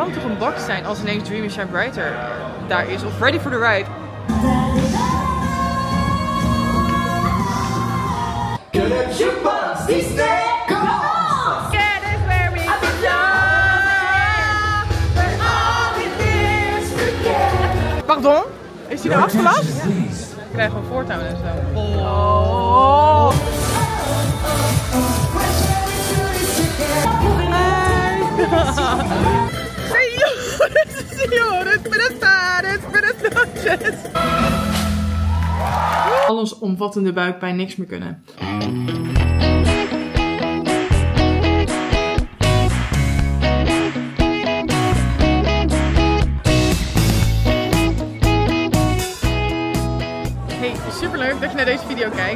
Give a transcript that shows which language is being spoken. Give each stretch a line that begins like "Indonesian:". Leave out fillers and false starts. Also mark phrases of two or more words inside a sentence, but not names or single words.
Dutch: zou toch een bak zijn als ineens Dream and Shine Brighter daar is. Of Ready for the Ride. Pardon? Is hij er afgelast? Ik krijg gewoon voortouw en zo. Oh.
Spanish: Señores, buenas tardes, buenas noches.
Dutch: Allesomvattende buikpijn, niks meer kunnen. Superleuk dat je naar deze video kijkt.